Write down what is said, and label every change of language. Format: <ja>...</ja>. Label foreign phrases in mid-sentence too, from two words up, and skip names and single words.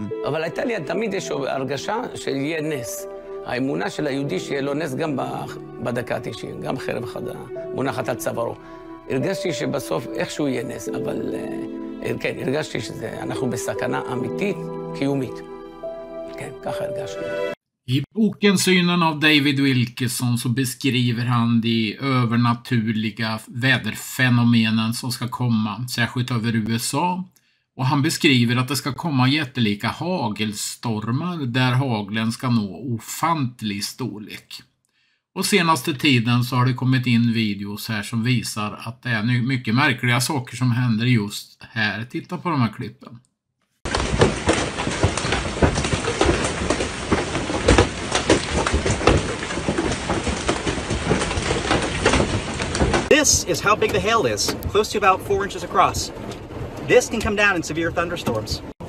<he>אבל הייתה לי תמיד יש הרגשה שיהיה נס. האמונה של היהודי שיהיה לו נס גם בדקה ה-90, גם חרב חדה מונחת על צווארו. הרגשתי שבסוף איכשהו יהיה נס, אבל כן, הרגשתי שאנחנו בסכנה אמיתית, קיומית. כן, ככה הרגשתי.</he> <sv>I boken Synen av David Wilkerson så beskriver han de övernaturliga väderfenomenen som ska komma, särskilt över USA. Och han beskriver att det ska komma jättelika hagelstormar där haglen ska nå ofantlig storlek. Och senaste tiden så har det kommit in videos här som visar att det är mycket märkliga saker som händer just här. Titta på de här klippen.</sv> <en>This is how big the hail is, close to about 4 inches across. This can come down in severe thunderstorms.</en>